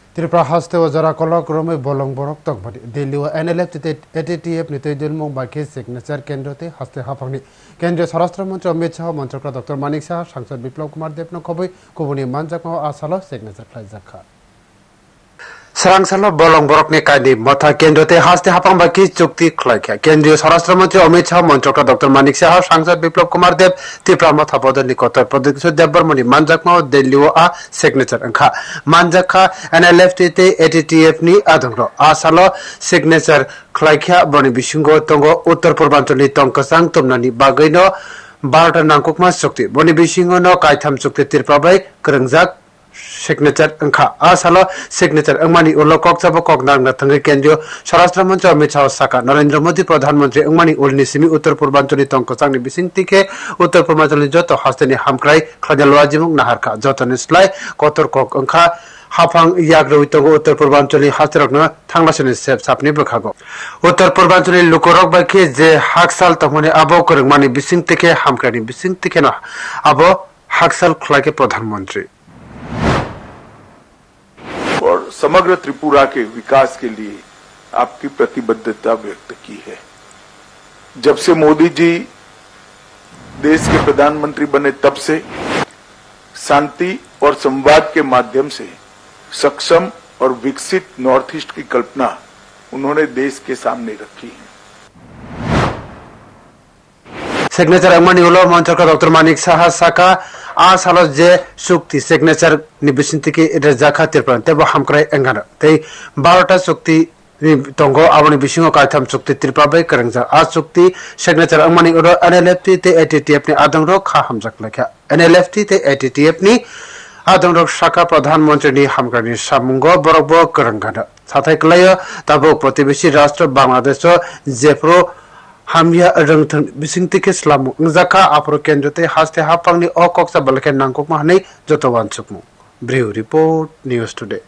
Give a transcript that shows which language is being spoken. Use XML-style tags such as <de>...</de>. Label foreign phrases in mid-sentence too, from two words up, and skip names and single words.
<trp>त्रिपुरा हास्ते वजरा कलक रमे बलंग बरक तकबादी दिल्ली व एनएलएफ एटीटीएफ नीति दिलमुंग बाकी सिग्नेचर केंद्रते हास्ते हाफांगनी केंद्रीय स्वराष्ट्र मंत्री अमित शाह मंत्रक डॉक्टर मानिक शाह सांसद बिप्लव कुमार देव नखबै कुबुनी मानजाकमाव आसालो सिग्नेचर फ्लाइजाखा सरांगसालो बलंग बरकनि कायदि मथा केंद्रते हास्ते हाफांग बाकी चुक्ति खलाइखा केंद्रीय स्वराष्ट्र मंत्री अमित शाह मंत्रक डॉक्टर मानिक शाह सांसद बिप्लव कुमार देव त्रिपुरा मथा बदल निकट प्रदेश देवबर्मनि मानजाकमाव दिल्ली व आ सिग्नेचर अंखा मानजाखा एनएलएफ एटीटीएफ नि आदंग्रो आसालो सिग्नेचर खलाइखा बनि बिसिंगो तंगो उत्तर पूर्वांचलनि तंकसांग तुमनानि बागैनो 12 नांकुकमा चुक्ति बनि बिसिंगो न कायथाम चुक्ति त्रिपुरा बाय करंगजाक सिग्नेचर अंखा आसालो सिग्नेचर अंगमानी उल्लो कक्साबो ककनांग थंगे केंद्रीय स्वराष्ट्र मंत्री अमित शाह साका नरेंद्र मोदी प्रधानमंत्री अंगमानी उल्नि सिमी उत्तर पूर्वांचलनि तंकसांगनि बिसिंगतिके उत्तर पूर्वांचलनि जतो हास्तेनि हामक्राय खलाजलवाजिमुग नाहारखा जतनि स्लाय कतर कक अंखा हाफांग याग्रवितंगो उत्तर पूर्वांचलनि हास्तेरकनो थांलासनि सेब सापनि बखागो उत्तर पूर्वांचलनि लुकरक बायखे जे हाकसाल तमने आबो करंगमानि बिसिंगतिके हामक्रायनि बिसिंगतिके न आबो हाकसाल खलाके प्रधानमंत्री</trp> <hi>और समग्र त्रिपुरा के विकास के लिए आपकी प्रतिबद्धता व्यक्त की है। जब से मोदी जी देश के प्रधानमंत्री बने तब से शांति और संवाद के माध्यम से सक्षम और विकसित</hi> <en>North East</en> <hi>की कल्पना उन्होंने देश के सामने रखी है।</hi> <trp>सिग्नेचर अंगमानी उल्लो मंत्रक डॉक्टर मानिक शाह साका आसालो जे चुक्ति सिग्नेचर निबिसिंति के रजाखा त्रिपुरा तेबो हामक्राय एंगार तै 12टा चुक्ति तंगो आबनि बिसिंगो कायथाम चुक्ति त्रिपुरा बाय करंगजा आ चुक्ति सिग्नेचर अंगमानी उल्लो एनएलएफ एटीटीएफ नि आदंग्रो खा हामजाक लेखा एनएलएफ एटीटीएफ नि आदंग्रो शाखा प्रधानमंत्री नि हामक्रायनि सामुंगो बरकबो करंगाना साथाय कलायो ताबो प्रतिवेशी राष्ट्र बांग्लादेश जेफ्रो हामिया रंगथं बिसिंगतिके स्लामु जाखा आप्रो केंद्रते हास्ते हाफांगनि अकक्सा बलखे नांगकमा हनै जतवान सुकमु</trp> <en>Bureau Report News Today.</en>